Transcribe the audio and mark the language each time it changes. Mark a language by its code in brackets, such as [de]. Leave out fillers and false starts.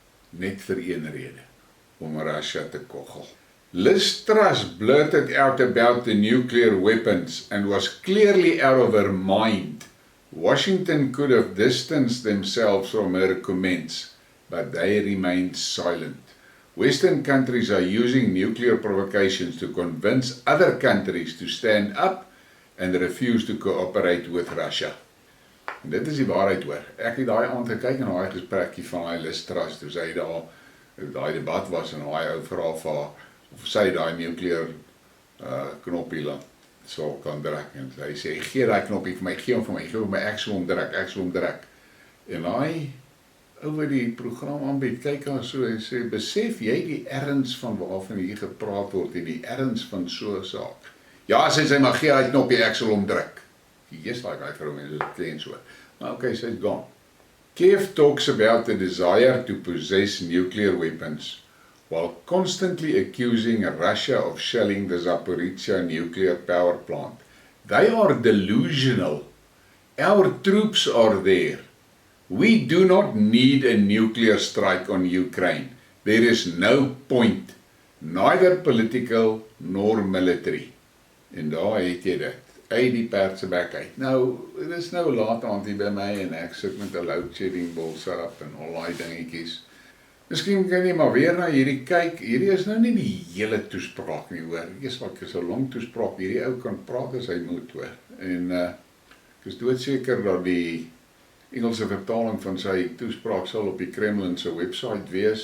[af] Net vir een rede, om Russia te koggel. [en] Liz Truss blurted out about the nuclear weapons and was clearly out of her mind. Washington could have distanced themselves from her comments, but they remained silent. Western countries are using nuclear provocations to convince other countries to stand up and refuse to cooperate with Russia. [af] En dit is die waarheid hoor. Ek het daai aand gekyk en daai gesprekkie van hy Liz Truss, toe sy daai debat was en daai ou vra vir haar, of sy daai nuclear knoppie sal kan druk. En hy sê, gee daai knoppie vir my, gee hom vir my, ek sal hom druk. En daai ou wat die program aanbied, kyk haar so en sê, besef jy die erns van waarvan hier gepraat word en die erns van so 'n saak? Ja, sê sy, maar gee daai knoppie, ek sal hom druk. Yes, like hy vrou mense, dit klink so. Maar okay, sy's gone. [en] Kiev talks about the desire to possess nuclear weapons, while constantly accusing Russia of shelling the Zaporizhzhia nuclear power plant. They are delusional. Our troops are there. We do not need a nuclear strike on Ukraine. There is no point, neither political nor military. [af] En daar het jy dit. Uit die perd se bek uit. Nou, dit is nou laat aand hier by my en ek sit met 'n load shedding bolsap en al daai dingetjies. Miskien kan jy maar weer na hierdie kyk. Hierdie is nou nie die hele toespraak nie hoor. Eers wat is 'n lang toespraak. Hierdie ou kan praat as hy moet hoor. En ek is doodseker dat die Engelse vertaling van sy toespraak sal op die Kremlin se website wees.